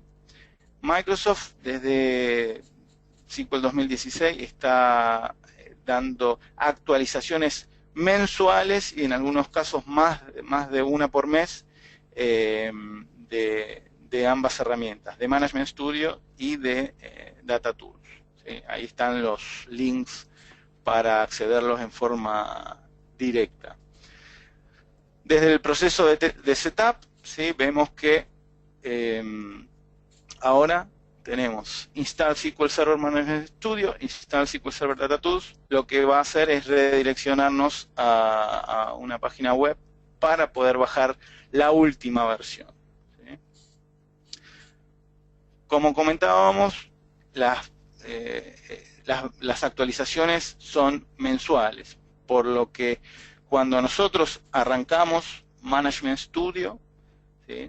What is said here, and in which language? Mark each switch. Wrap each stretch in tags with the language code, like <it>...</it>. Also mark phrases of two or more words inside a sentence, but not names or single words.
<es>Microsoft desde SQL 2016 está dando actualizaciones mensuales y en algunos casos más de una por mes de ambas herramientas, de Management Studio y de Data Tools, ¿sí? Ahí están los links para accederlos en forma directa. Desde el proceso de setup, ¿sí? Vemos que ahora tenemos Install SQL Server Management Studio, Install SQL Server Data Tools. Lo que va a hacer es redireccionarnos a una página web para poder bajar la última versión, ¿sí? Como comentábamos, las actualizaciones son mensuales, por lo que cuando nosotros arrancamos Management Studio, ¿sí?</es>